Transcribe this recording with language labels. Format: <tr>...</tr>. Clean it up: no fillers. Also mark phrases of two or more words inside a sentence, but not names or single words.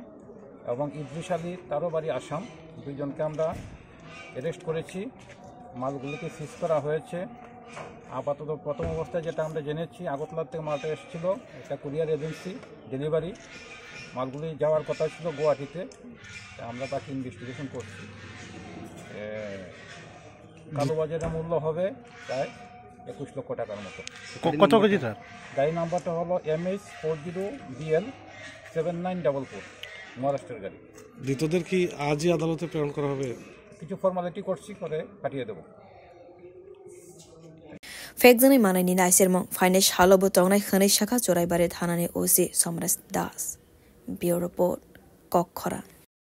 <bn>এবং ইদ্রিস আলী তারও বাড়ি আসাম দুইজনকে আমরা অ্যারেস্ট করেছি মালগুলিকে সিজ করা হয়েছে আপাতত প্রথম অবস্থায় যেটা আমরা জেনেছি আগরতলা থেকে মালটা এসেছিল একটা</bn> <en>courier agency delivery</en> <bn>মালগুলি যাওয়ার কথা ছিল গুয়াহাটিতে আমরা তাকে ইনভেস্টিগেশন করছি কালোবাজারের মূল্য হবে প্রায় 21 লক্ষ টাকার মতো কত কেজি স্যার গাড়ি নাম্বারটা হলো MS 40BL 7944 মহারাষ্ট্রের গাড়ি দ্বিতীয়দের কি আজই আদালতে প্রেরণ করা হবে কিছু ফর্মালিটি করছি করে পাঠিয়ে দেব</bn> <trp>Fekjani manai ni naisirmong finance halobo tongnai khane shaka choraibare thanane osi Somras Das Bureau Report Kokhara</trp>